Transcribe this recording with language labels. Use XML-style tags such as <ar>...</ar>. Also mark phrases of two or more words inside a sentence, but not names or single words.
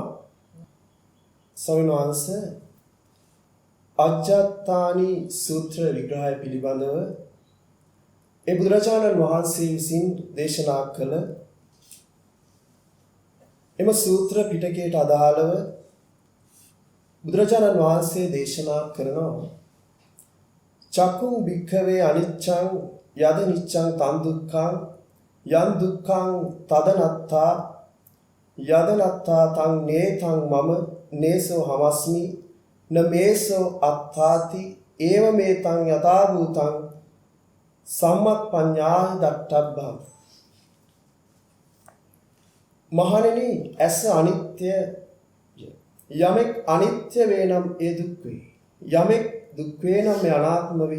<si>ස්වාමීන් වහන්සේ අජ්ජත්තානි සූත්‍ර විග්‍රහය පිළිබඳව ඒ බුදුරජාණන් වහන්සේ විසින් දේශනා කළ එම සූත්‍ර පිටකයට අදාළව බුදුරජාණන් වහන්සේ දේශනා කරනවා.</si> <pi>චක්කුං භික්ඛවේ අනිච්ඡං යද නිච්ඡං තං දුක්ඛං යං දුක්ඛං තදනත්තා යද නත්තා තං නේතං මම නේසෝ හමස්මි නමේසෝ අත්තාති ඒව මේතං යථා භූතං සම්මප්පඤ්ඤාහි දට්ඨබ්බං.</pi> <si>මහණෙනි, ඇස අනිත්‍ය, යමෙක් අනිත්‍ය වේ නම් ඒ දුක් වේ. යමෙක් දුක් වේ නම් ඒ අනාත්ම වේ.</si>